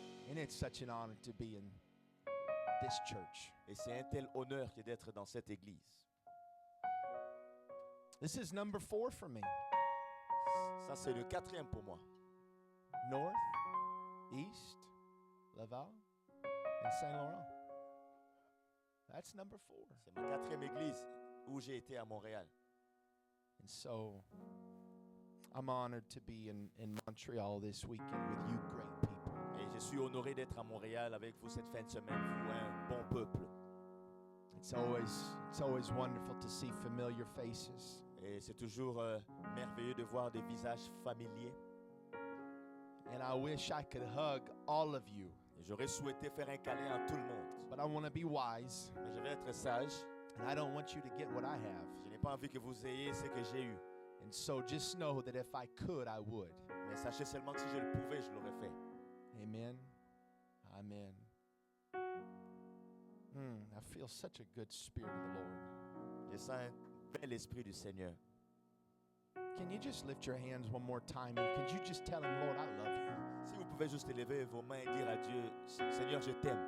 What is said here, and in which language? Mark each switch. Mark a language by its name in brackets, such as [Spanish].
[English] And it's such an honor to be in this church. [French] Et c'est un tel honneur que d'être dans cette église. [English] This is number 4 for me. [French] Ça, c'est le 4e pour moi. [English] North, East, Laval, and Saint Laurent. That's number 4. [French] C'est ma 4e église où j'ai été à Montréal. [English] And so I'm honored to be in Montreal this weekend with you great people. [French] Et je suis honoré d'être à Montréal avec vous cette fin de semaine, vous, un bon peuple. [English] It's always wonderful to see familiar faces. [French] Et c'est toujours merveilleux de voir des visages familiers. [English] And I wish I could hug all of you, [French] Et j'aurais souhaité faire un câlin à tout le monde. [English] but I want to be wise, [French] Mais je vais être sage. [English] and I don't want you to get what I have. [French] Je n'ai pas envie que vous ayez ce que j'ai eu. [English] And so just know that if I could, I would. [French] Mais sachez seulement que si je le pouvais, je l'aurais fait. [English] Amen. Amen. I feel such a good spirit of the Lord. [French] Je sens un bel esprit du Seigneur. [English] Can you just lift your hands one more time and could you just tell him, Lord, I love you. [French] Si vous pouvez juste élever vos mains et dire à Dieu, Seigneur, je t'aime.